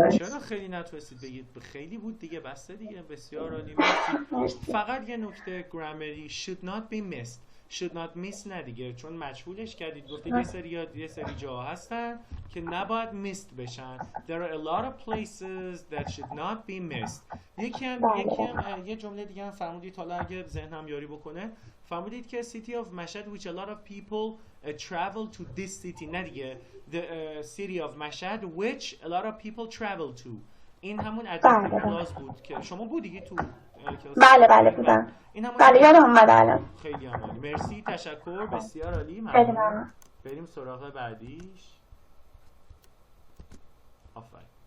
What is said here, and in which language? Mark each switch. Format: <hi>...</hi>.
<fa>چرا خیلی نتونستید بگید؟ خیلی بود دیگه، بسته دیگه. بسیار عالی، مرسی. فقط یه نکته گرامری</fa> <en>should not be missed. should not miss</en> <fa>نه دیگه، چون مجهولش کردید، گفتید یه سری جاها هستن که نباید missed بشن.</fa> <en>There are a lot of places that should not be missed.</en> <fa>یکی هم یه جمله دیگه هم فرمودید، حالا اگه ذهنم یاری بکنه، فرمودید که</fa> <en>city of Mashhad which a lot of people travel to this city.</en> <fa>نه دیگه</fa> <en>the city of Mashhad which a lot of people travel to.</en> <fa>این همون ادبی کلاس بود که شما بودی تو بله بودم. بله یادم اومد الان. خیلی عالی، مرسی، تشکر، بسیار عالی. خیلی ممنون. بریم سراغ بعدیش. آفرین.</fa>